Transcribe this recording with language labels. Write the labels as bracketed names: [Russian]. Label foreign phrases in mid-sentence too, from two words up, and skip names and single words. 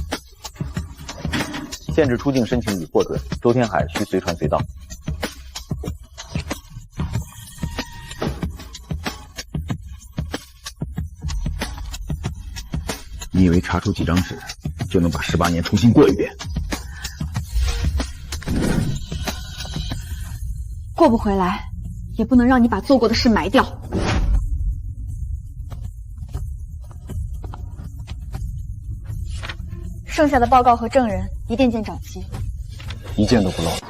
[Chinese] 限制出境申請已獲准，周天海需隨傳隨到。你以為查出幾張紙就能把18年重新過一遍？過不回來，也不能讓你把做過的事埋掉。剩下的報告和證人一件件找齊，一件都不漏。